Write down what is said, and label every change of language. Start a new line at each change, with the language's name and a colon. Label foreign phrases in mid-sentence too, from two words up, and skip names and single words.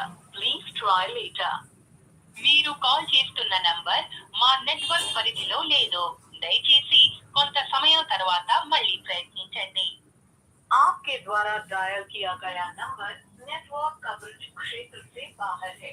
English: Please try later.
Telugu: మీరు కాల్ చేస్తున్న నంబర్ మా నెట్వర్క్ పరిధిలో లేదు. దయచేసి కొంత సమయం తర్వాత మళ్ళీ ప్రయత్నించండి.
Hindi: आपके द्वारा डायल किया गया नंबर
English: network coverage
Hindi: क्षेत्र से बाहर है.